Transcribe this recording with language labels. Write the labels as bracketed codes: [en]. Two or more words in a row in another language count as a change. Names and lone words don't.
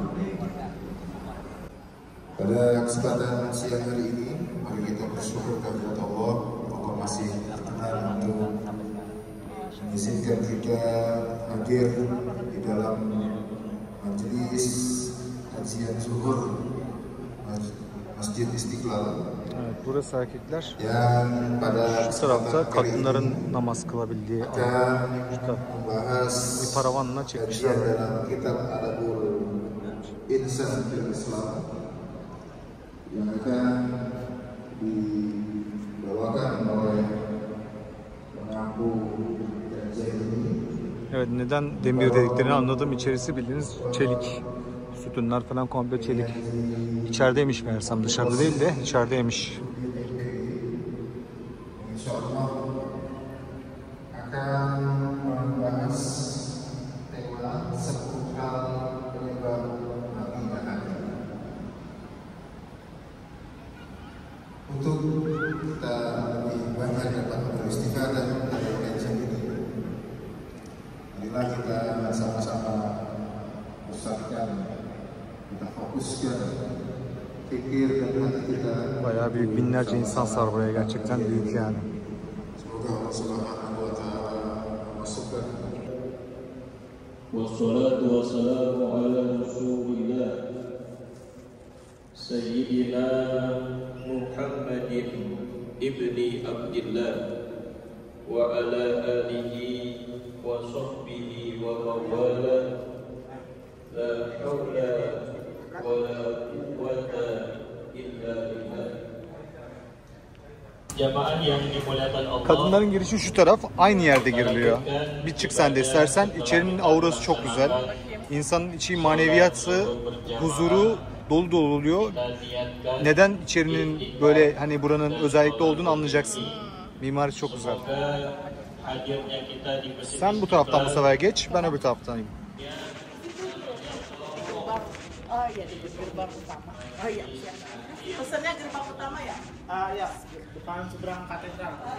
[id] Pada kesempatan siang hari ini, mari kita bersyukur kepada Allah masih berkenan untuk mengizinkan kita hadir di dalam majelis kajian zuhur Masjid Istiqlal. [tr] Evet, burası erkekler. [id] Yang pada [tr] şu tarafta kadınların namaz kılabildiği alan. Bir paravanla çekmişler. [id] Dalam kitab Adabul Insan fil Islam yang akan dibawakan oleh pengampu kajian ini. [tr] Evet, neden demir dediklerini anladım. İçerisi bildiğiniz çelik. Sütunlar falan komple çelik. İçerideymiş meğersem, dışarıda değil de içerideymiş. [id] Insyaallah akan membahas tema seputar penyebab akidah. Untuk kita lebih banyak dapat beristifadah dari kajian ini, marilah kita sama-sama pusatkan, kita fokuskan fikir dan hati kita. [tr] Bayağı büyük, binlerce insan sar buraya, gerçekten büyük yani. [id] Semoga Allah [ar] سبحانه وتعالى [id] memasukkan. [ar] والصلاة والسلام على رسول الله سيدنا محمد ابن عبد الله وعلى آله وصحبه ومن والاه لا حول ولا قوة إلا بالله. [id] Jamaah yang dimuliakan Allah. [tr] Kadınların girişi şu taraf, aynı yerde giriliyor. Bir çık sen de istersen. İçerinin aurası çok güzel. İnsanın içi maneviyatı, huzuru dolu dolu oluyor. Neden içerinin böyle, hani buranın özellikle olduğunu anlayacaksın. Mimarisi çok güzel. Sen bu taraftan bu sefer geç, ben öbür taraftayım. [id] Oh iya, di gerbang utama. Oh iya, siap. Pesannya gerbang utama ya? Ya, depan seberang katedral.